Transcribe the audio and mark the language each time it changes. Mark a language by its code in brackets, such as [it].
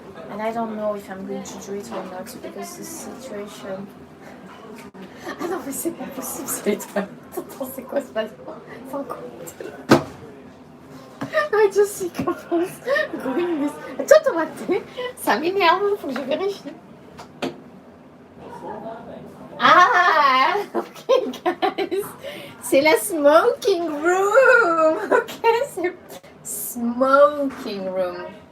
[en] And I don't know if I'm going to do it or not because the situation. [fr] Ah non, mais c'est pas possible, c'est toi. Attends, c'est quoi ce bâtiment? C'est encore. [en] I just see couples going this. [fr] Toi, tomate, ça m'énerve, faut que je vérifie. Ah, ok, guys. C'est la smoking room. Ok, c'est smoking room.